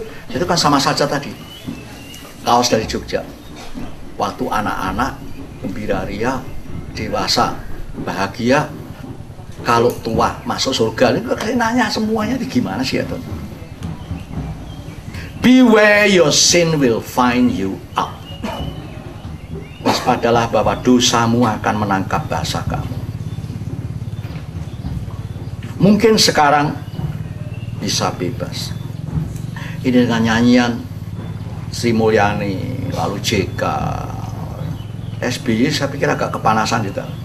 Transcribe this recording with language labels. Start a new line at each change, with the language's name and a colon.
Indonesian: Itu kan sama saja tadi. Kaos dari Jogja. Waktu anak-anak, gembira ria, dewasa, bahagia. Kalau tua masuk surga, ini kayak nanya semuanya di gimana sih ya Tuhan?
English: Beware your sin will find you out.
Indonesian: Waspadalah bahwa dosamu akan menangkap basah kamu. Mungkin sekarang bisa bebas. Ini dengan nyanyian Sri Mulyani, lalu JK, SBY saya pikir agak kepanasan juga.